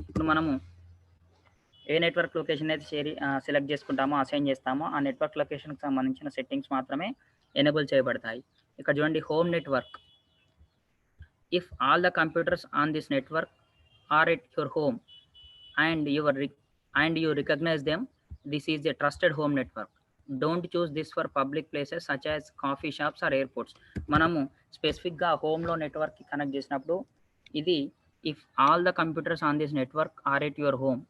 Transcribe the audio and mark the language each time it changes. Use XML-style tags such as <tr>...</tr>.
<te>ఇప్పుడు మనము ఏ network location అయితే సెలెక్ట్ చేసుకుంటామో, అసైన్ చేస్తామో ఆ నెట్వర్క్ లొకేషన్కి సంబంధించిన సెట్టింగ్స్ మాత్రమే ఎనేబుల్ చేయబడతాయి. ఇక్కడ చూడండి,</te> <en>Home network. If all the computers on this network are at your home and you recognize them, this is a trusted home network. Don't choose this for public places such as coffee shops or airports.</en> <te>మనము స్పెసిఫిక్గా హోమ్లో నెట్వర్క్కి connect చేసినప్పుడు ఇది</te> <en>If all the computers on this network are at your home.</en>